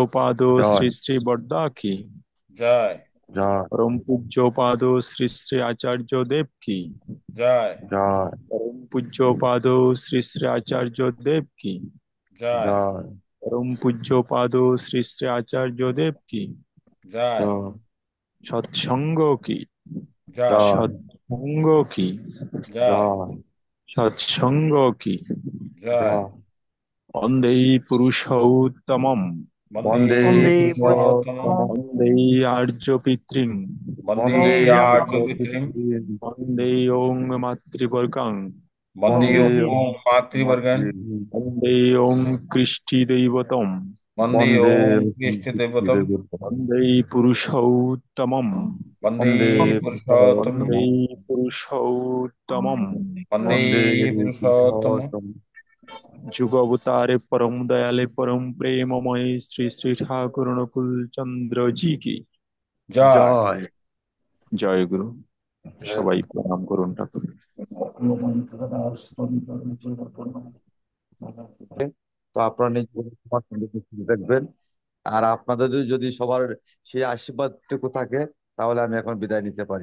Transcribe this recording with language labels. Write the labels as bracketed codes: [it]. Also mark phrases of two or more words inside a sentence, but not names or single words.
[hi] श्री श्री बड़दा की। जय [bn] জয় [hi] परम पूज्य पाद श्री श्री आचार्य देव की। [bn] জয় জয় [hi] परम पूज्य पाद श्री श्री आचार्य देव की। [bn] জয় জয় [hi] परम पूज्य पाद श्री श्री आचार्य देव की। [bn] জয় জয় [hi] सत्संग की। [bn] জয় জয় [hi] सत्संग की। [bn] জয় জয় [hi] सत्संग की। [bn] জয় জয় [sa] वंदे पुरुषोत्तमम्। বন্দে বন্দে वन्दे পুরুষোত্তমম पुरुषोत्तमम् वंदे आर्य पितृं। বন্দে বন্দে वन्दे আর্য আর্য পিতৃম পিতৃম वंदे ओं मातृवर्गं। বন্দে বন্দে वन्दे ওম মাতৃবর্গন মাতৃ वंदे ओं कृष्टि दैवतम्। বন্দে বন্দে ওম কৃষ্ণ দেবতম वंदे पुरुषोत्तमम्। বন্দে বন্দে পুরুষোত্তমম वंदे पुरुषोत्तमम्। বন্দে বন্দে পুরুষোত্তম পুরুষোত্তম [hi] जुग अवतारे परम दयाले परम प्रेममय श्री श्री ठाकुर अनुकूल चंद्र जी की [bn] জয় জয় [hi] जय गुरु। [bn] জয় সবাই প্রণাম করুন ঠাকুর। তো আপনারা নিজেদের সবার সঙ্গে সুস্থ থাকবেন। আর আপনাদের যদি সবার সেই আশীর্বাদটুকু থাকে, তাহলে আমি এখন বিদায় নিতে পারি।